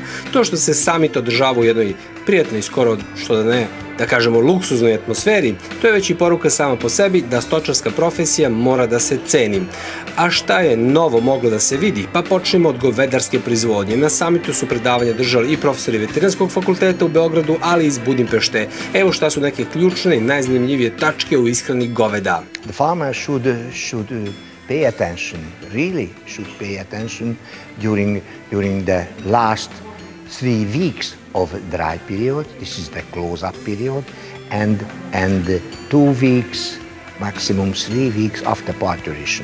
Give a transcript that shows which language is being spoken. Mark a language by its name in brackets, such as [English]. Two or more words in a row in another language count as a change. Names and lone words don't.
[Serbian] To što se samit održava u jednoj prijatnoj, skoro što da ne, da kažemo luksuznoj atmosferi, to je već i poruka sama po sebi da stočarska profesija mora da se ceni. A šta je novo moglo da se vidi? Pa počnemo od govedarske proizvodnje. Na samitu su predavanja držali i profesori Veterinarskog fakulteta u Beogradu, ali i iz Budimpešte. Evo šta su neke ključne i najzanimljivije tačke u ishrani goveda. [English] The farmer should pay attention, really should pay attention during the last 3 weeks of dry period. This is the close-up period, and 2 weeks, maximum 3 weeks after parturition.